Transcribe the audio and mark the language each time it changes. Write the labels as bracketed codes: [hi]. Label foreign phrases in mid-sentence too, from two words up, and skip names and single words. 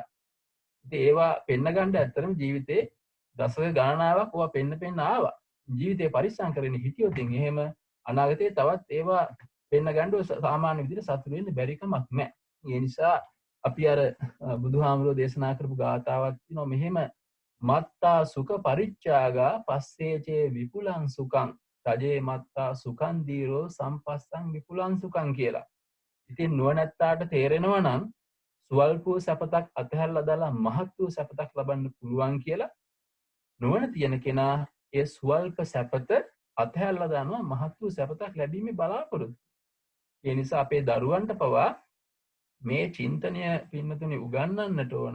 [si] ඉතින් ඒවා පෙන්න ගන්න ඇත්තටම ජීවිතේ දශක ගණනාවක් ඕවා පෙන්න ආවා. ජීවිතේ පරිස්සම් කරගෙන හිටියොත් එහෙම අනාගතේ තවත් ඒවා පෙන්න ගන්න සාමාන්‍ය විදිහට සතුටු වෙන්න බැරි කමක් නැහැ. ඒ නිසා අපි අර බුදුහාමුදුරෝ දේශනා කරපු ගාථාවක් තියෙනවා මෙහෙම [pi] මත්තා සුඛ පරිච්ඡාගා පස්සේචේ විපුලං සුඛං රජේ මත්තා සුඛං දීරෝ සම්පස්සං විපුලං සුඛං [si] කියලා. ඉතින් නුවණැත්තාට තේරෙනවා නම් ස්වල්ප වූ සැපතක් අතහැරලා දාලා මහත් වූ සැපතක් ලබන්න පුළුවන් කියලා නුවණ තියෙන කෙනා ඒ ස්වල්ප සැපත අතහැරලා දානවා මහත් වූ සැපතක් ලැබීමේ බලාපොරොත්තු. ඒ නිසා අපේ දරුවන්ට පවා මේ චින්තනය පින්නතුනේ උගන්වන්නට ඕන.